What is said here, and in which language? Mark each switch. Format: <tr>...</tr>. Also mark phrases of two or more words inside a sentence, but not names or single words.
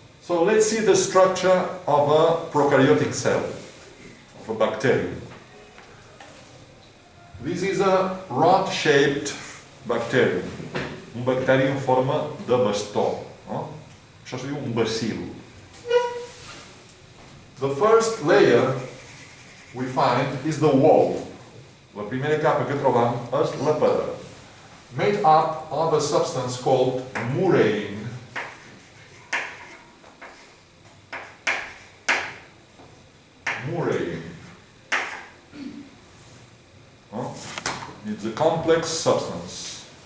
<en>So let's see the structure of a prokaryotic cell, of a bacterium. This is a rod-shaped bacterium.</en> <ca>Bacterium em forma de bastó. Això seria bacil.</ca> <en>The first layer we find is the wall.</en> <ca>La primera capa que trobam és la pedra,</ca> <en>made up of a substance called murine. Murine. It's a complex substance.</en>